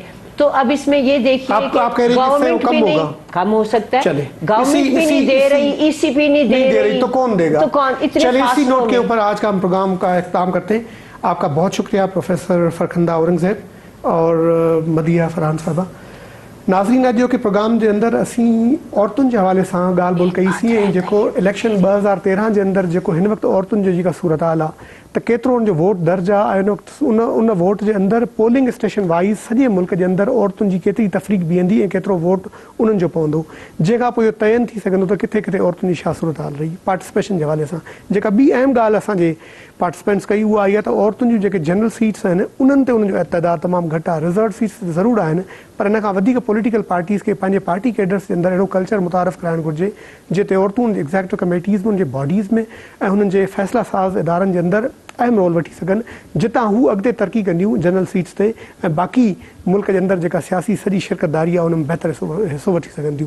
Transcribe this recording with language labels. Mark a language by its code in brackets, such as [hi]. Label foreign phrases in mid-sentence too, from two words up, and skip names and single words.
[ur] تو اب اس میں یہ دیکھیے کہ گورنمنٹ بھی نہیں کم ہو سکتا ہے، گورنمنٹ بھی نہیں دے رہی، ECP نہیں دے رہی، تو کون دے گا؟ تو کون؟ اتنے اسی نوٹ کے اوپر آج کا ہم پروگرام کا اختتام کرتے ہیں. آپ کا بہت شکریہ پروفیسر فرخندہ اورنگزیب اور مدیہ فرحان صاحبہ. [sd] ناظرین اجو کے پروگرام کے اندر اسی عورتن کے حوالے سے گال بول कई सी जो इलेक्शन 2013 के अंदर जो इन वक्त औरतुन जो जी सूरत हाल आहे तो केतरो उन जो वोट दर्ज आहे इन वक्त उन वोट के अंदर [en] polling station wise [sd] सॼे मुल्क के अंदर औरतुन जी केतरी तफ़रीक बीहंदी ऐं केतिरो वोट उन्हनि जो पवंदो, जंहिंखां पोइ इहो तयन थी सघंदो त किथे किथे औरतुनि जी छा सूरत हाल रही. पार्टिसिपेशन के हवाले सां जेका ॿी अहम ॻाल्हि असांजे पार्टिसिपेंट्स कई उहा इहा त औरतुनि जूं जेके [en] general seats [sd] आहिनि उन्हनि ते उन्हनि जो तइदाद तमामु घटि आहे. [en] reserved seats [sd] ज़रूरु आहिनि पर इन खां वधीक [en] political parties [sd] खे पंहिंजे [en] party cadres [sd] जे अंदरि अहिड़ो कल्चर मुतारिफ़ कराइणु घुरिजे जिते औरतूं [en] executive committees [sd] में उनजे बॉडीज़ में ऐं हुननि जे फ़ैसिला साज़ इदारनि जे अंदरि अहम रोल वठी सघनि, जितां हू अॻिते तरक़ी कंदियूं [en] general seats [sd] ते ऐं बाक़ी मुल्क जे अंदरि जेका सियासी सॼी शिरकतदारी आहे उन में बहितर हिसो वठी सघंदियूं.